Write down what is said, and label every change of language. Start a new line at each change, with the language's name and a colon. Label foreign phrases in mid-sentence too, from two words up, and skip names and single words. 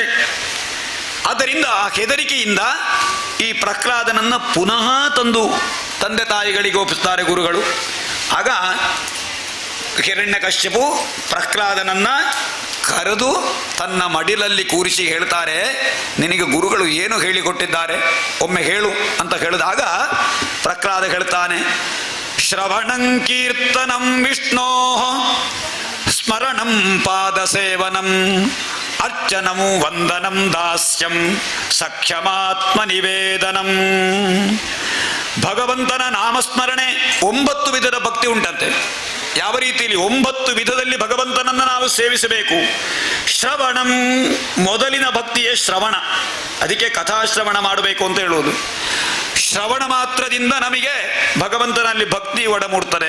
Kannada: ಆದ್ದರಿಂದ ಹೆದರಿಕೆಯಿಂದ ಈ ಪ್ರಹ್ಲಾದನನ್ನ ಪುನಃ ತಂದು ತಂದೆ ತಾಯಿಗಳಿಗೆ ಒಪ್ಪಿಸ್ತಾರೆ ಗುರುಗಳು. ಆಗ ಹಿರಣ್ಯಕಶ್ಯಪು ಪ್ರಹ್ಲಾದನನ್ನ ಕರೆದು ತನ್ನ ಮಡಿಲಲ್ಲಿ ಕೂರಿಸಿ ಹೇಳ್ತಾರೆ, ನಿನಗೆ ಗುರುಗಳು ಏನು ಹೇಳಿಕೊಟ್ಟಿದ್ದಾರೆ ಒಮ್ಮೆ ಹೇಳು ಅಂತ ಹೇಳಿದಾಗ ಪ್ರಹ್ಲಾದ ಹೇಳ್ತಾನೆ,
Sanskrit: ಶ್ರವಣಂ ಕೀರ್ತನಂ ವಿಷ್ಣೋ ಸ್ಮರಣಂ ಪಾದಸೇವನಂ ಅರ್ಚನಂ ವಂದನಂ ದಾಸ್ಯಂ ಸಖ್ಯಮಾತ್ಮ ನಿವೇದನಂ.
Kannada: ಭಗವಂತನ ನಾಮಸ್ಮರಣೆ 9 ವಿಧದ ಭಕ್ತಿ ಉಂಟಂತೆ. ಯಾವ ರೀತಿಯಲ್ಲಿ 9 ವಿಧದಲ್ಲಿ ಭಗವಂತನನ್ನು ನಾವು ಸೇವಿಸಬೇಕು. ಶ್ರವಣಂ, ಮೊದಲಿನ ಭಕ್ತಿಯೇ ಶ್ರವಣ, ಅದಕ್ಕೆ ಕಥಾಶ್ರವಣ ಮಾಡಬೇಕು ಅಂತ ಹೇಳುವುದು. ಶ್ರವಣ ಮಾತ್ರದಿಂದ ನಮಗೆ ಭಗವಂತನಲ್ಲಿ ಭಕ್ತಿ ಒಡಮೂಡ್ತಾರೆ.